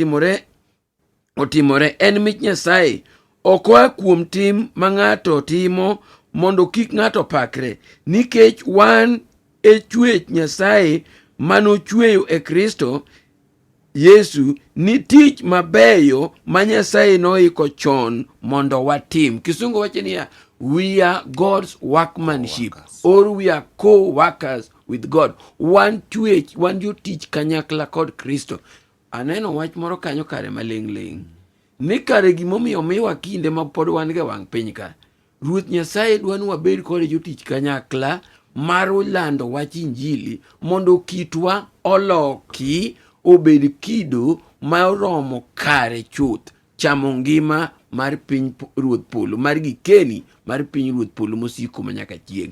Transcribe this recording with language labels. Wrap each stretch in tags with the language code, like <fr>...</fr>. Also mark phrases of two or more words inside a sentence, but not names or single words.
<luo>otimore, en mich Nyasaye, ok oa kuom tim ma ng'ato timo mondo kik ng'ato pakre, nikech wan e chwech Nyasaye manochweyo e Kristo Yesu ni tich mabeyo ma Nyasaye noiko chon mondo watim. Kisungu wacho niya,</luo> <en>we are God's workmanship, or we are co-workers with God.</en> <luo>Wan chwech, wan jotich kanyakla kod Kristo. Aneno wach moro kanyo kare maling'. Ni kare gimomiyo miwa kinde ma pod wan ga wang' piny ka, Ruoth Nyasaye dwani wabed kod jotich kanyakla mar lando wach Injili, mondo kitwa oloki obed kido ma oromo kare chuth chamo ngima mar piny Ruoth Polo, mar gikeni mar piny Ruoth Polo mosiko manyaka chieng'.</luo>